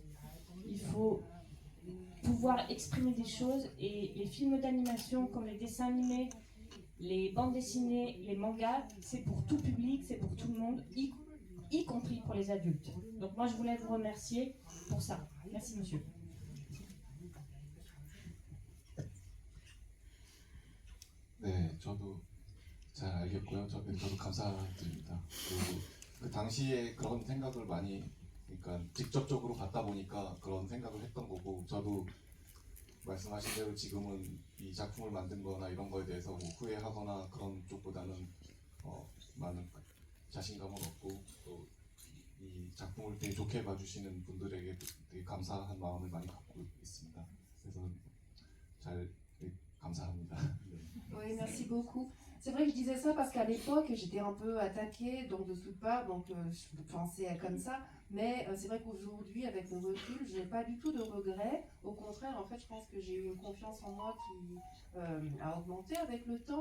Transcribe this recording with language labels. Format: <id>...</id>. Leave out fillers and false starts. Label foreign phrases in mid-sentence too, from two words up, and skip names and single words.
<fr>Il faut pouvoir exprimer des choses et les films d'animation comme les dessins animés, les bandes dessinées, les mangas, c'est pour tout public, c'est pour tout le monde, y compris pour les adultes. Donc moi, je voulais vous remercier pour ça. Merci, monsieur.</fr> <ko>네, 저도 잘 알겠고요. 저도 감사드립니다. 그리고 그 당시에 그런 생각을 많이, 그러니까 직접적으로 받다 보니까 그런 생각을 했던 거고, 저도 말씀하신 대로 지금은 이 작품을 만든 거나 이런 거에 대해서 뭐 후회하거나 그런 쪽보다는 많은 자신감은 없고, 또 이 작품을 되게 좋게 봐주시는 분들에게 되게 감사한 마음을 많이 갖고 있습니다. 그래서 감사합니다.</ko> <fr>Oui, merci beaucoup. C'est vrai que je disais ça parce qu'à l'époque, j'étais un peu attaquée donc de toutes parts, donc je pensais comme ça. Mais c'est vrai qu'aujourd'hui, avec le recul, je n'ai pas du tout de regrets. Au contraire, en fait, je pense que j'ai eu une confiance en moi qui a augmenté avec le temps.</fr>